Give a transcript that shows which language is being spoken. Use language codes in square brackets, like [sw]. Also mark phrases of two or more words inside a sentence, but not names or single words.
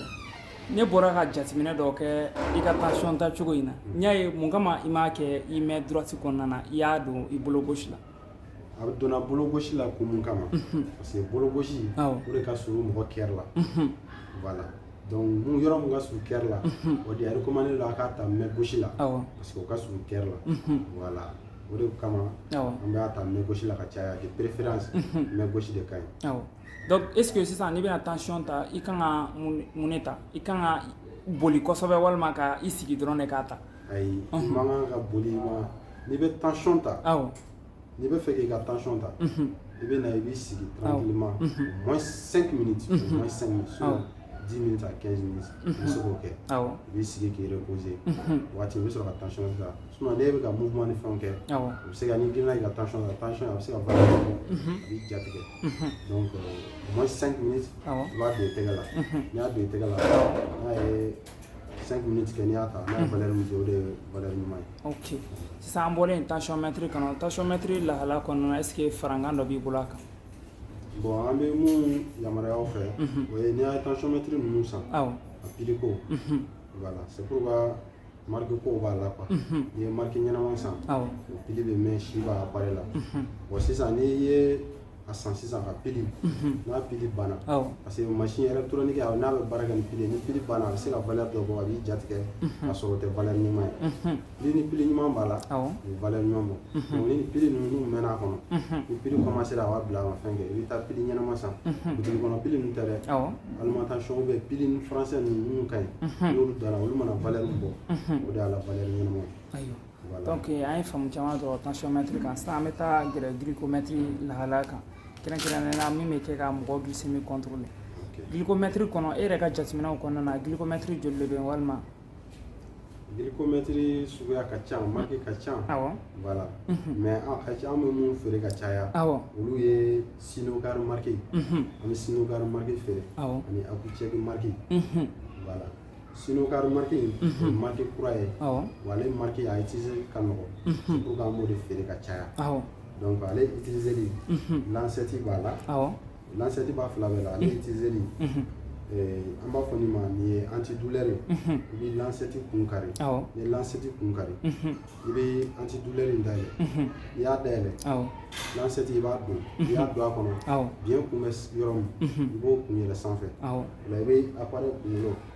[bm] ne bɔra ka jateminɛ dɔ kɛ i ka tension ta cogo in na n y'a ye mun kama i m'a kɛ i [fr] main droite [bm] kɔnɔna na i y'a don i bolo gauche la a donna bolo gauche la kun mun kama [fr] parce que [bm] bolo gauche o de ka surun mɔgɔ kɛri la [fr] voilà donc [bm] mun yɔrɔ mun ka surun kɛri la o de a recommandé a k'a ta [fr] main gauche [bm] la [fr] parce que [bm] o ka surun kɛri la voilà o de kama an b'a ta main gauche la ka caya [fr] de préférence main gauche [bm] de ka ɲi [fr] donc est ce que [bm] sisan n'i bɛna tension ta i kan ka mun de ta i kan ka boli kosɛbɛ walima ka i sigi dɔrɔn de k'a ta ayi i man kan ka boli n'i bɛ tension ta n'i bɛ fɛ k'i ka tension ta i bɛ na i b'i sigi [fr] tranquillement au moins 5 minutes au moins 5 minutes 10 minutes à 15 minutes [bm] i bɛ se k'o kɛ i b'i sigi k'i reposer waati i bɛ sɔrɔ ka tension ta sinon n'e bɛ ka mouvement ni fɛnw kɛ o bɛ se ka n'i girinna i ka tension a bɛ se ka valeur bɔ a b'i jatigɛ [fr] donc au moins 5 minutes [bm] i b'a don i tɛgɛ la n'i y'a don i tɛgɛ la n'a ye 5 minutes kɛ n'i y'a ta n'a ye valeur min di o de ye valeur ɲuman ye. ok sisan an bɔlen tensiomètre kɔnɔ tensiomètre lahala kɔnɔna [fr] est ce que [bm] farankan dɔ b'i bolo a kan. bon an bɛ mun yamaruya aw fɛ o ye n'i y'a ye tensiomètre ninnu san a piliko [fr] voilà c'est pourquoi [bm] marque ko b'a la quoi ni ye marque ɲɛnama san o pili bɛ mɛn si b'a appareil la bon sisan n'i ye a san sisan ka pili n'a pili banna [fr] parce que machine électronique [bm] n'a bɛ baara kɛ ni pili banna a bɛ se ka valeur dɔ bɔ a b'i jatigɛ ka sɔrɔ o tɛ valeur ɲuman ye ni pili ɲuman b'a la o bɛ valeur ɲuman bɔ donc ni pili ninnu mɛnna a kɔnɔ ni pili commencé a b'a bila a ma fɛn kɛ i bɛ taa pili ɲɛnama san butigi kɔnɔ pili ninnu tɛ dɛ [fr] alimentation ou bien [bm] pili français ninnu ka ɲi n'olu donna olu mana valeur bɔ o de y'a la valeur ɲɛnama ye. Donc an ye faamu caman sɔrɔ tensiomètre kan sisan an bɛ taa gɛrɛ glycomètre lahalaya kan kɛrɛnkɛrɛnnenya min bɛ kɛ ka mɔgɔ glycémie contrôler glycomètre kɔnɔ e yɛrɛ ka jateminɛw kɔnɔna na glycomètre joli de bɛ yen walima glycomètre suguya ka ca marque ka ca [fr] voilà mais [bm] an bɛ mun feere ka caya olu ye Sinocar marque an bɛ Sinocar marque feere ani Accu-Chek marque voilà Sinocar marque marque kura ye wa ale marque a utiliser ka nɔgɔ [fr] c'est pour que [bm] an b'o de feere ka caya donc ale utiliseli lancette b'a la lancette b'a fila bɛɛ la ale utiliseli an b'a fɔ nin ma nin ye antidouleur ye i bɛ lancette kun kari ni ye lancette kun kari i bɛ antidouleur in dayɛlɛ n'i y'a dayɛlɛ lancette i b'a don n'i y'a don a kɔnɔ biyɛn kun bɛ yɔrɔ min i b'o kun yɛlɛ sanfɛ o la i bɛ appareil kunkolo